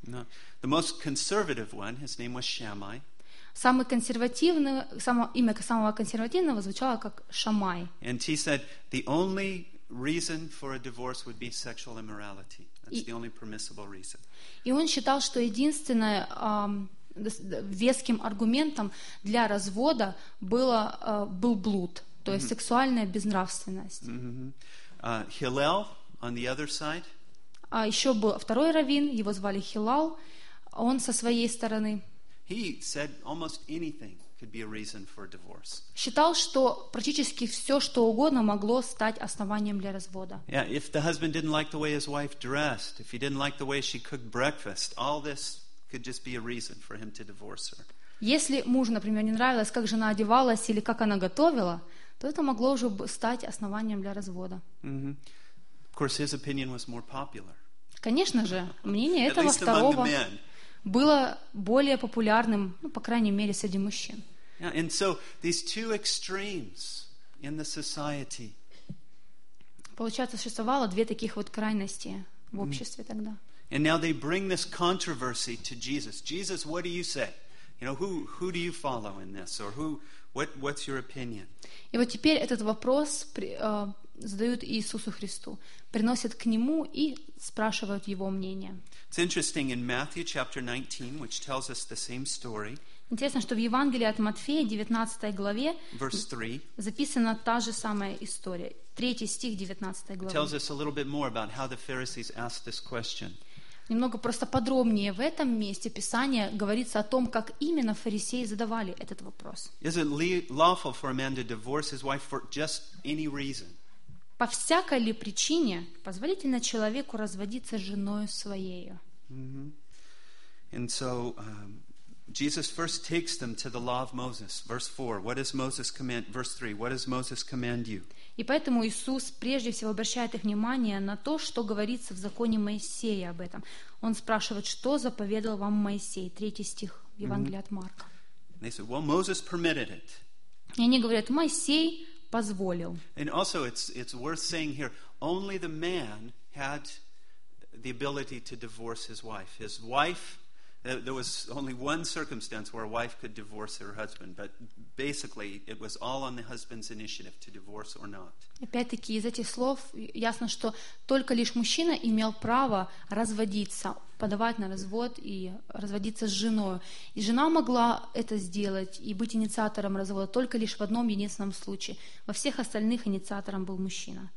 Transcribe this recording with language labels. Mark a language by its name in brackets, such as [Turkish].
[English] The most conservative one, his name was Shammai. [Russian] Самый консервативный, имя самого консервативного звучало как Шамай. [English] And he said the only reason for a divorce would be sexual immorality. That's the only permissible reason. [Russian] И он считал, что единственное веским аргументом для развода было был блуд, то есть сексуальная безнравственность. [English] Hillel on the other side. [Russian] Еще был второй раввин, его звали Хилал. Он со своей стороны. [English] He said almost anything could be a reason for divorce. [Russian] Считал, что практически все, что угодно, могло стать основанием для развода. [English] Yeah, if the husband didn't like the way his wife dressed, if he didn't like the way she cooked breakfast, all this could just be a reason for him to divorce her. [Russian] Если муж, например, не нравилось, как жена одевалась или как она готовила, то это могло уже стать основанием для развода. [English] Of course, his opinion was more popular. [Russian] Конечно же, мнение этого второго было более популярным, ну, по крайней мере, среди мужчин. [English] Yeah, and so these two extremes in the society. [Russian] Получается, существовало две таких вот крайности в обществе тогда. [English] And now they bring this controversy to Jesus. Jesus, what do you say? You know, who do you follow in this, or who, what's your opinion? [Russian] И вот теперь этот вопрос задают Иисусу Христу, приносят к нему и спрашивают его мнение. [English] It's interesting in Matthew chapter 19, which tells us the same story. [Russian] Интересно, что в Евангелии от Матфея, 19 главе, [English] verse 3, [Russian] записана та же самая история. Третий стих 19 главы. [English] It tells us a little bit more about how the Pharisees asked this question. [Russian] Немного просто подробнее в этом месте Писания говорится о том, как именно фарисеи задавали этот вопрос. [English] Is it lawful for a man to divorce his wife for just any reason? [Russian] По всякой ли причине позволительно человеку разводиться с женой своей? [English] And so Jesus first takes them to the law of Moses, verse 4. What does Moses command? Verse 3. What does Moses command you? [Russian] И поэтому Иисус прежде всего обращает их внимание на то, что говорится в законе Моисея об этом. Он спрашивает, что заповедал вам Моисей? Третий стих в Евангелии от Марка. [English] And they said, well, Moses permitted it. [Russian] И они говорят, Моисей позволил. [English] And also it's worth saying here, only the man had the ability to divorce his wife. His wife, there was only one circumstance where a wife could divorce her husband, but basically it was all on the husband's initiative to divorce or not. [Russian] Опять-таки из этих слов ясно, что только лишь мужчина имел право разводиться, подавать на развод и разводиться с женой. И жена могла это сделать и быть инициатором развода только лишь в одном единственном случае. Во всех остальных инициатором был мужчина.